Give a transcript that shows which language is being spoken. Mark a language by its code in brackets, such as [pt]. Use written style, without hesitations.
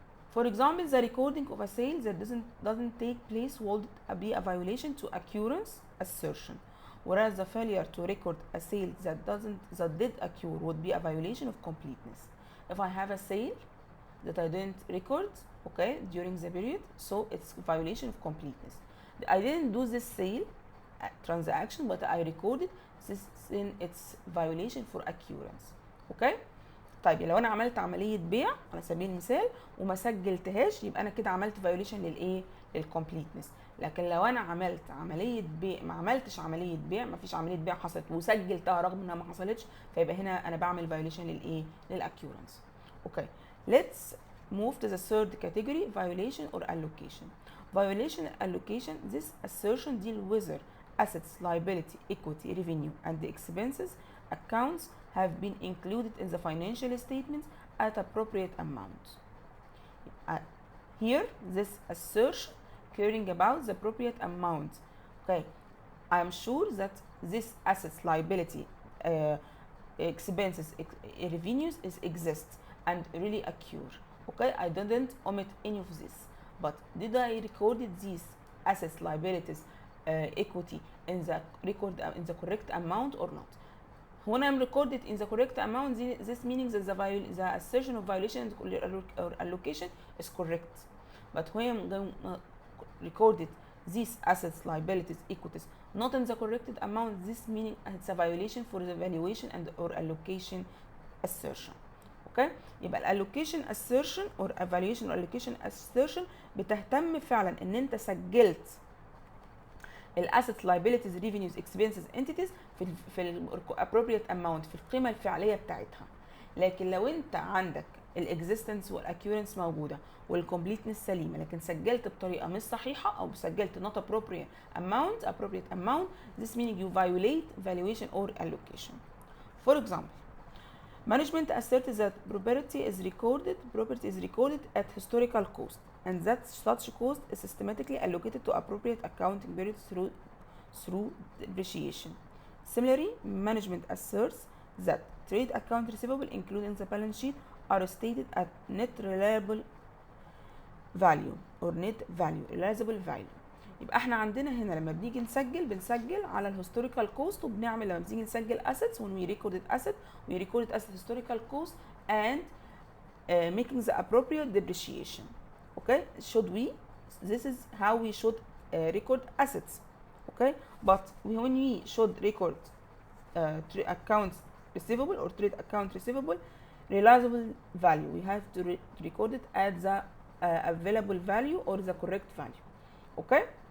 [en] For example, the recording of a sale that doesn't take place would be a violation to occurrence assertion, whereas the failure to record a sale that did occur would be a violation of completeness. If I have a sale that I didn't record, okay, during the period, so it's a violation of completeness. I didn't do this sale transaction, but I recorded this, in its violation for occurrence. Okay. [ar] طيب لو انا عملت عمليه بيع على سبيل المثال وما سجلتهاش يبقى انا كده عملت فايوليشن للايه؟ للكومبليتنس. لكن لو انا عملت عمليه بيع ما عملتش عمليه بيع، ما فيش عمليه بيع حصلت وسجلتها رغم انها ما حصلتش، فيبقى هنا انا بعمل فايوليشن للايه؟ للاكيورنس. [en] Okay let's move to the third category, violation or allocation. Violation and allocation, this assertion deal whether assets, liability, equity, revenue and the expenses accounts have been included in the financial statements at appropriate amount. Here, this assertion caring about the appropriate amount. Okay, I am sure that this assets, liability, expenses, revenues exist and really occur. Okay, I didn't omit any of this, but did I recorded these assets, liabilities, equity in the correct amount or not? When I'm recorded in the correct amount, this means that the assertion of violation or allocation is correct. But when I'm recorded these assets, liabilities, equities not in the correct amount, this meaning it's a violation for the valuation and or allocation assertion. Okay. [ar] يبقى الالوكيشن [en] assertion or evaluation or allocation assertion [ar] بتهتم فعلا ان انت سجلت الاسيتس liabilities revenues expenses entities في ال [en] appropriate amount، [ar] في القيمه الفعليه بتاعتها. لكن لو انت عندك الاكزيستنس والاكيورنس موجوده والكومبليتنس سليمه لكن سجلت بطريقه مش صحيحه او سجلت [en] not appropriate amount, this meaning you violate valuation or allocation. For example, management asserted that property is recorded at historical cost and that such cost is systematically allocated to appropriate accounting periods through depreciation. Similarly, management asserts that trade account receivable included in the balance sheet are stated at net realizable value or net value, realizable value. [ar] يبقى احنا عندنا هنا لما بنيجي بنسجل على الهيستوريكال كوست، وبنعمل لما بنيجي نسجل assets [en] when we recorded asset historical cost and making the appropriate depreciation. Okay, this is how we should record assets. Okay, but when we should record accounts receivable or trade account receivable realizable value, we have to record it at the available value or the correct value. Okay.